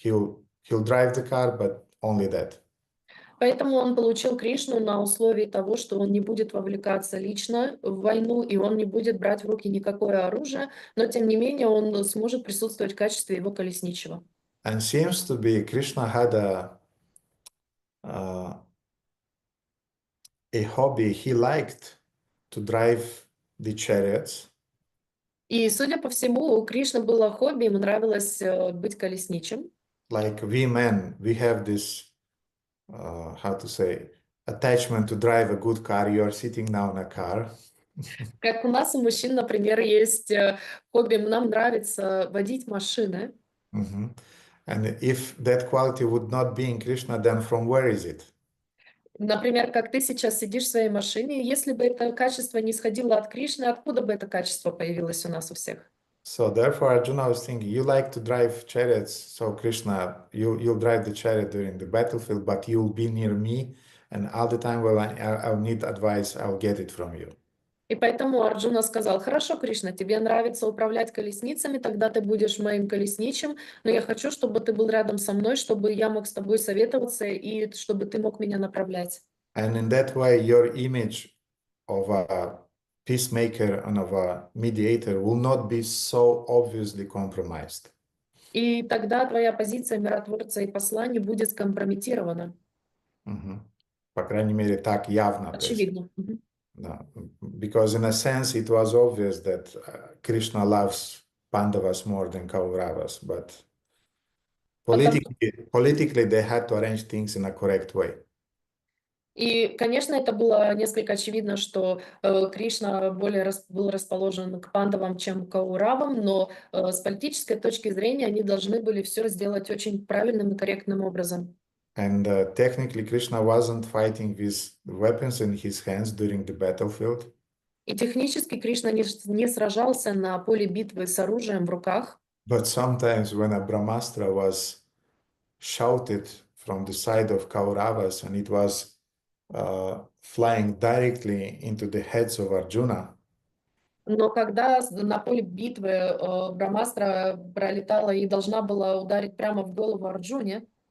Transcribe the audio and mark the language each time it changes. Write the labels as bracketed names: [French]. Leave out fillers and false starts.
[English] He'll drive the car, but only that. [Russian] Поэтому он получил Кришну на условии того, что он не будет вовлекаться лично в войну, и он не будет брать в руки никакое оружие, но тем не менее он сможет присутствовать в качестве его колесничего. [English] And seems to be Krishna had a hobby. He liked to drive the chariots. [Russian] И, судя по всему, у Кришны было хобби, ему нравилось быть колесничим. [English] Like we men, we have this how to say, attachment to drive a good car. You are sitting now in a car. [Russian] Как у нас, у мужчин, например, есть хобби, нам нравится водить машины. [English] And if that quality would not be in Krishna, then from where is it? [Russian] Например, как ты сейчас сидишь в своей машине, если бы это качество не исходило от Кришны, откуда бы это качество появилось у нас у всех? [English] So therefore Arjuna was thinking, you like to drive chariots, so Krishna, you'll drive the chariot during the battlefield, but you'll be near me, and all the time when I'll need advice, I'll get it from you. [Russian] И поэтому Арджуна сказал, хорошо, Кришна, тебе нравится управлять колесницами, тогда ты будешь моим колесничим, но я хочу, чтобы ты был рядом со мной, чтобы я мог с тобой советоваться и чтобы ты мог меня направлять. [English] And in that way, your image of a peacemaker and of a mediator will not be so obviously compromised. [Russian] И тогда твоя позиция миротворца и посла не будет скомпрометирована. По крайней мере, так явно. Очевидно. [English] No, because in a sense it was obvious that Krishna loves Pandavas more than Kauravas, but Politically, they had to arrange things in a correct way. [Russian] И, конечно, это было несколько очевидно, что Кришна был расположен к пандавам, чем к Кауравам, но с политической точки зрения они должны были все сделать очень правильным и корректным образом. [English] And technically, Krishna wasn't fighting with weapons in his hands during the battlefield. [Russian] И технически Кришна не сражался на поле битвы с оружием в руках. [English] But sometimes when a Brahmastra was shouted from the side of Kauravas and it was flying directly into the heads of Arjuna, [Russian] Но когда на поле битвы Брамастра пролетала и должна была ударить прямо в голову Арджуне,